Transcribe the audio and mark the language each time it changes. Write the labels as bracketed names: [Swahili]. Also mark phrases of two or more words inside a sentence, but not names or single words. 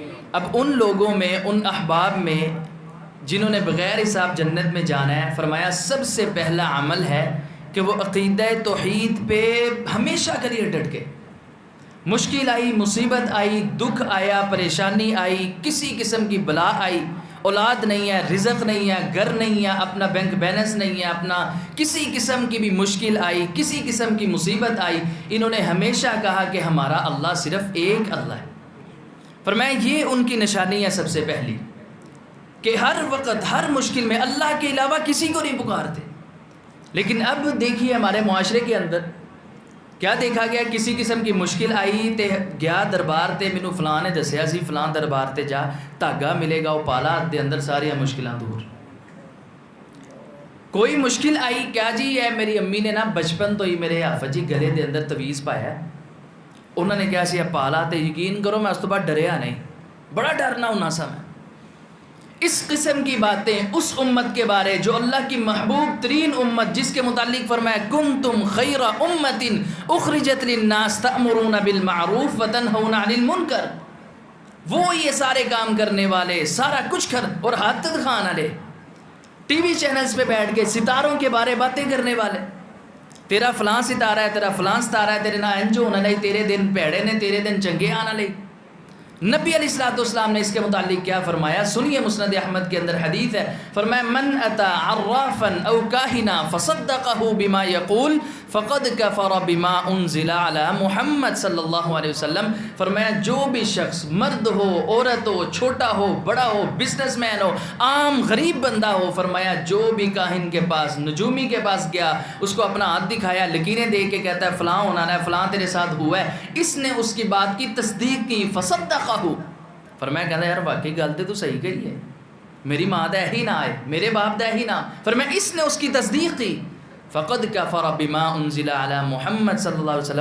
[Urdu] اب ان لوگوں میں، ان احباب میں جنہوں نے بغیر حساب جنت میں جانا ہے، فرمایا سب سے پہلا عمل ہے کہ وہ عقیدہ توحید پہ ہمیشہ کے لیے ڈٹ کے، مشکل آئی، مصیبت آئی، دکھ آیا، پریشانی آئی، کسی قسم کی بلا آئی، اولاد نہیں ہے، رزق نہیں ہے، گھر نہیں ہے، اپنا بینک بیلنس نہیں ہے، اپنا کسی قسم کی بھی مشکل آئی، کسی قسم کی مصیبت آئی، انہوں نے ہمیشہ کہا کہ ہمارا اللہ صرف ایک اللہ ہے۔ فرمایا یہ ان کی نشانی ہے سب سے پہلی، کہ ہر وقت ہر مشکل میں اللہ کے علاوہ کسی کو نہیں پکارتے۔ لیکن اب دیکھیے ہمارے معاشرے کے اندر کیا دیکھا گیا، کسی قسم کی مشکل آئی تے گیا دربار تے، [Punjabi] مینوں فلاں نے دسیا سی فلاں دربار تے جا، دھاگا ملے گا وہ پالا دے اندر ساری مشکلاں دور۔ [Urdu] کوئی مشکل آئی، [Punjabi] کیا جی ہے میری امی نے نا بچپن تو ہی میرے حافظ جی گلے دے اندر تویز پایا ہے، انہوں نے کیا سی پالا تے یقین کرو میں اس تو بعد ڈریا نہیں، بڑا ڈرنا ہونا سا میں۔ [Urdu] اس قسم کی باتیں اس امت کے بارے جو اللہ کی محبوب ترین امت، جس کے متعلق فرمایا [Arabic] کنتم خیر امت اخرجت للناس تأمرون بالمعروف وتنہون عن المنکر، [Urdu] وہ یہ سارے کام کرنے والے، سارا کچھ کر، اور ہاتھ خان والے، ٹی وی چینلز پہ بیٹھ کے ستاروں کے بارے باتیں کرنے والے، تیرا فلاں ستارہ ہے، تیرا فلاں ستارہ ہے، [Punjabi] تیرے نہ انج ہونا لئی، تیرے دن پیڑے نے، تیرے دن چنگے آنا لئی۔ [Urdu] نبی علیہ الصلوۃ والسلام نے اس کے متعلق کیا فرمایا؟ سنیے، مسند احمد کے اندر حدیث ہے، فرمایا [Arabic] من اتا عرافا او کاہنا فصدقه بما یقول فقد کفر بما انزل علی محمد صلی اللہ علیہ وسلم. [Urdu] فرمایا جو بھی شخص، مرد ہو، عورت ہو، چھوٹا ہو، بڑا ہو، بزنس مین ہو، عام غریب بندہ ہو، فرمایا جو بھی کاہن کے پاس، نجومی کے پاس گیا، اس کو اپنا ہاتھ دکھایا، لکیریں دے کے کہتا ہے فلاں ہونا ہے، فلاں تیرے ساتھ ہوا ہے، اس نے اس کی بات کی تصدیق کی، فصدقہ، فرمایا کہتا ہے یار واقعی گل تو صحیح کہی ہے، [Punjabi] میری ماں دے ہی نہ [Urdu] آئے، میرے باپ دے ہی نہ، فرمایا اس نے اس کی تصدیق کی، [Arabic] فقد کفر بما انزل علی محمد صلی اللہ علیہ وسلم.